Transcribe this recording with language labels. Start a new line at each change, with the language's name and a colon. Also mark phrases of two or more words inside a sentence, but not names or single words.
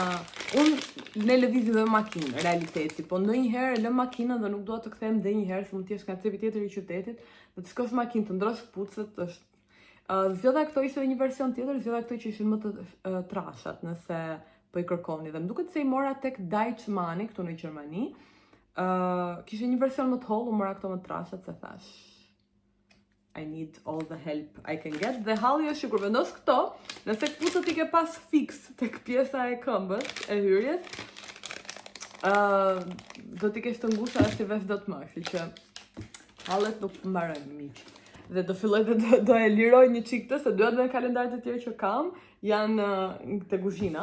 Albanian: Unë ne lëvizim dhe makinë, realiteti, po ndonjëherë lëm makinën dhe nuk dua të kthehem dhe njëherë, se mund t'jesh nga cepi tjetër i qytetit, dhe të shkosh makinë, të ndrosh këpucët, është... Zgjodha këto ishte një version tjetër, zgjodha këto që ishin më të trashat, nëse po i kërkoni. Dhe më duket se i mora tek Deichmann këtu në Gjermani. Kishte një version më të hollë, mora këto më të trashat, se thash
English: I need all the help I can get.
Albanian: Dhe halli është që kur vendos këto, nëse këpucët i ke pas fix tek pjesa e këmbës, e hyrjes, do t'i kesh të ngushta dhe si vesh do të më, kështu që hallet nuk mbarojnë miq. Dhe do filloj dhe do e liroj një çik të, se duhet dhe në kalendarët e tjerë që kam, janë te kuzhina.